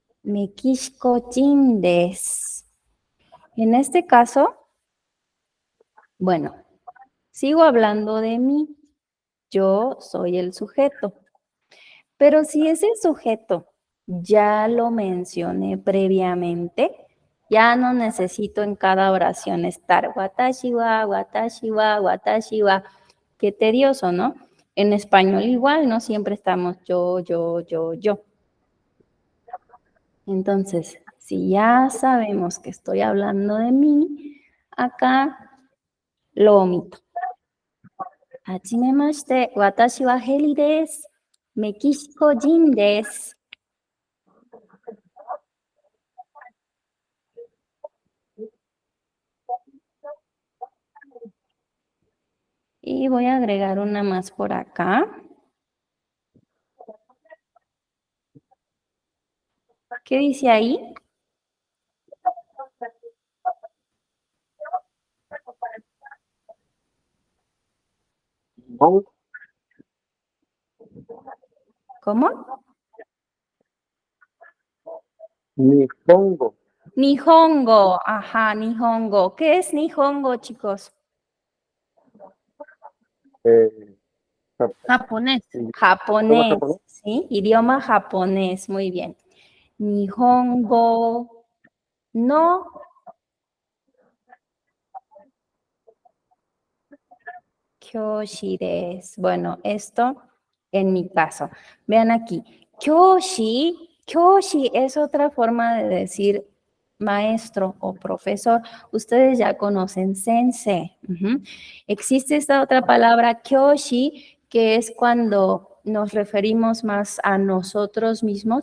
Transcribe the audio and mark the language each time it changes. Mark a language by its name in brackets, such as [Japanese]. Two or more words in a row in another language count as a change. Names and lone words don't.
[Japanese] メキシコ人です. [Spanish] En este caso, bueno, sigo hablando de mí. Yo soy el sujeto. Pero si ese sujeto ya lo mencioné previamente, ya no necesito en cada oración estar [Japanese] 私は、私は、私は. [Spanish] Qué tedioso, ¿no? En español igual, no siempre estamos yo, yo, yo, yo. Entonces, si ya sabemos que estoy hablando de mí, acá lo omito. [Japanese] はじめまして、私はHeliです. メキシコ人です. [Spanish] Y voy a agregar una más por acá. ¿Qué dice ahí? [Japanese] 日本-- [Spanish] ¿Cómo? [Japanese] 日本語. 日本語. [Spanish] Ajá, Nihongo. ¿Qué es Nihongo, chicos? Japonés. Idioma Japonés, japonés. ¿sí? Idioma japonés, muy bien. [Japanese] 日本語の教師です. [Spanish] Bueno, esto en mi caso. Vean aquí. Kyoshi es otra forma de decir maestro o profesor. Ustedes ya conocen sensei. Existe esta otra palabra kyoshi, que es cuando nos referimos más a nosotros mismos.